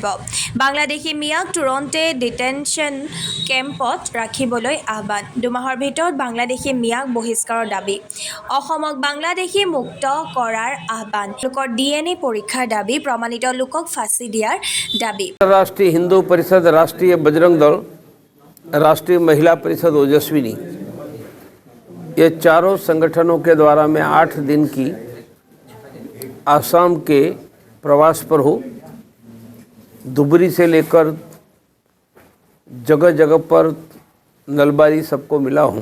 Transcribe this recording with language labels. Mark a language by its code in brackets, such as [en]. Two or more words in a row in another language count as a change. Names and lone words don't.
[as] বাংলাদেশী মিয়াক তুৰন্তে [en] detention camp [as] ৰাখিবলৈ আহ্বান। দুমাহৰ ভিতৰত বাংলাদেশী মিয়াক বহিষ্কাৰৰ দাবী। অসমক বাংলাদেশী মুক্ত কৰাৰ আহ্বান। লোকৰ DNA পৰীক্ষাৰ দাবী, প্ৰমাণিত লোকক ফাঁচি দিয়াৰ দাবী। [hi] राष्ट्रीय हिंदू परिषद, राष्ट्रीय बजरंग दल, राष्ट्रीय महिला परिषद ओजस्विनी, ये चारों संगठनों के द्वारा मैं 8 दिन की आसाम के प्रवास पर हूँ। धुबरी से लेकर जगह जगह पर नलबारी सबको मिला हूँ।